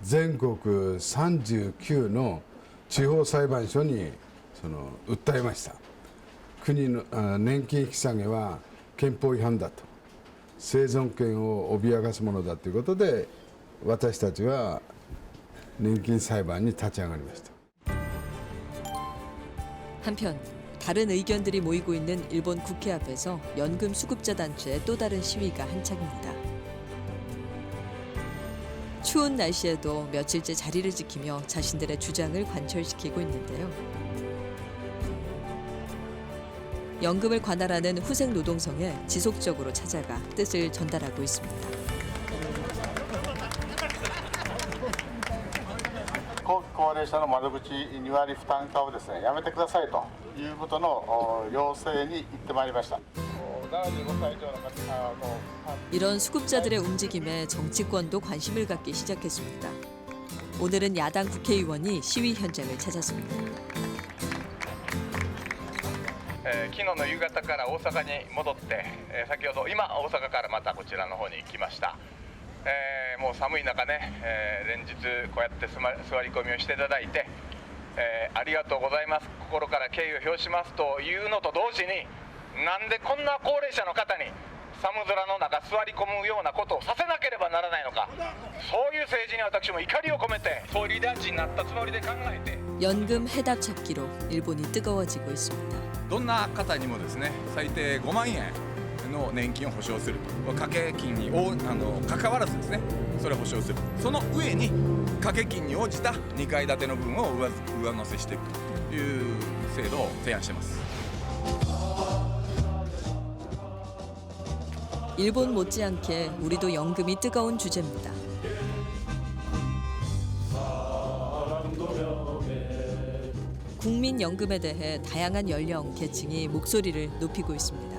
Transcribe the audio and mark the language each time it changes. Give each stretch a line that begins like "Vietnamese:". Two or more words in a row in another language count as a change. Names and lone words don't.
Japanese: 全国39の地方裁判所に訴えました。国の年金引き下げは憲法違反だと、生存権を脅かすものだということで、私たちは年金裁判に立ち上がりました。
Korean: 한편 다른 의견들이 모이고 있는 일본 국회 앞에서 연금 수급자 단체의 또 다른 시위가 한창입니다. 추운 날씨에도 며칠째 자리를 지키며 자신들의 주장을 관철시키고 있는데요. 연금을 관할하는 후생노동성에 지속적으로 찾아가 뜻을 전달하고 있습니다.
Japanese: 後期高齢者の窓口2割負担化をですね、やめてくださいということの要請に行ってまいりました。75歳以上の方の
Korean: 이런 수급자들의 움직임에 정치권도 관심을 갖기 시작했습니다. 오늘은 야당 국회의원이 시위 현장을 찾았습니다.
Japanese: 昨日の夕方から大阪に戻って、先ほど今大阪からまたこちらの方に来ました。もう寒い中ね、連日こうやって座り込みをしていただいて、ありがとうございます、心から敬意を表しますというのと同時に、なんでこんな高齢者の方に寒空の中座り込むようなことをさせなければならないのか、そういう政治に私も怒りを込めて総理大臣になったつもりで考えて
Korean: 연금 해답 찾기로 일본이 뜨거워지고 있습니다.
Japanese: どんな方にもですね、最低5万円の年金を保証する、掛け金に関わらずですね、それを保証する、その上に掛け金に応じた2階建ての分を上乗せしていくという制度を提案しています。
Korean: 일본 못지않게 우리도 연금이 뜨거운 주제입니다. 국민연금에 대해 다양한 연령, 계층이 목소리를 높이고 있습니다.